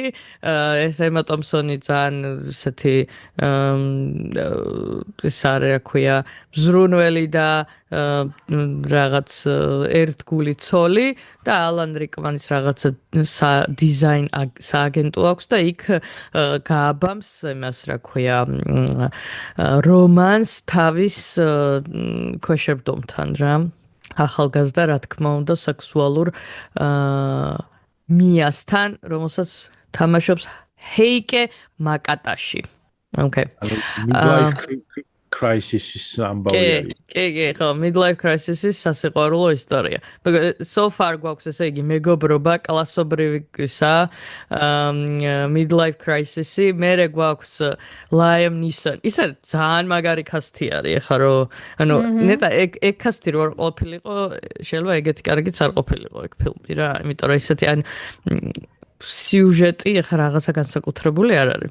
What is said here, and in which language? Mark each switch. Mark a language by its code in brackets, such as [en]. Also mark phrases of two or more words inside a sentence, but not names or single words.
[ka] ეს Emma Thompson-ი ძალიან ესეთი ეს არის რა ქვია, მზრუნველი და რაღაც ერთგული ცოლი და Alan Rickman-ის რაღაცა დიზაინ სააგენტო აქვს და იქ გააბამს იმას რა ქვია, რომანს თავის ქვეშევრდომთან რა. ახალგაზრდა რა თქმა უნდა სექსუალურ მიასთან, რომელსაც თამაშობს ჰეიკე მაკატაში. Okay. [en] Midlife crisis-ის [ka] ამბავი. კი, ხო, [en] midlife crisis-ის [ka] სასიყვარულო ისტორია. [en] So far [ka] გვაქვს ესე იგი მეგობრობა, კლასობრივისა, [en] midlife crisis-ი, [ka] მერე გვაქვს Liam Neeson. ის არის ძალიან მაგარი კასტი არის, ეხლა რომ ანუ ნეტა ეგ კასტი რო ყოფილიყო, შეიძლება ეგეთი კარგიც არ ყოფილიყო ეგ ფილმი რა, იმიტომ რომ ისეთი ან სიუჟეტი ეხლა რაღაცა განსაკუთრებული არ არის.